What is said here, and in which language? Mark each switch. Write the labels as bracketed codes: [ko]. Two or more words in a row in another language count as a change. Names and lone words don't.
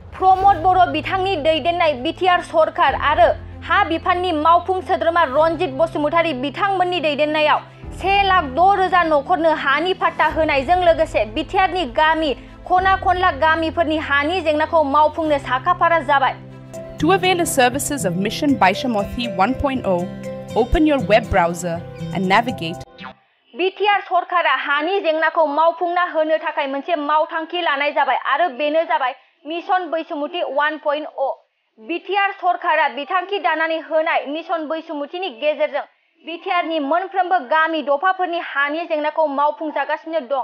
[brx] प्रमद बर' बिथांनि दैदेननाय बिटिआर सरकार आरो हा बिफाननि मावफुं सोद्रोमा रनजित बसुमतारी बिथांमोननि दैदेननायाव 1,06,000 नखरनो हानि पाट्टा होनायजों लोगोसे बिटिआरनि गामि खना खनला गामिफोरनि हानि जेंनाखौ मावफुंनो साखाफारा जाबाय। [en] To avail the services of Mission Baishamothi 1.0, open your web browser and navigate. [brx] बिटिआर सरकारा हानि जेंनाखौ मावफुंना होनो थाखाय मोनसे मावथांखि लानाय जाबाय आरो बेनो जाबाय मिशन बैसुमुथि 1.0। बिटिआर सरकारा बिथांखि दानानै होनाय मिशन बैसुमुथिनि गेजेरजों बिटिआरनि मोनफ्रोमबो गामि दफाफोरनि हानि जेंनाखौ मावफुंजागासिनो दं।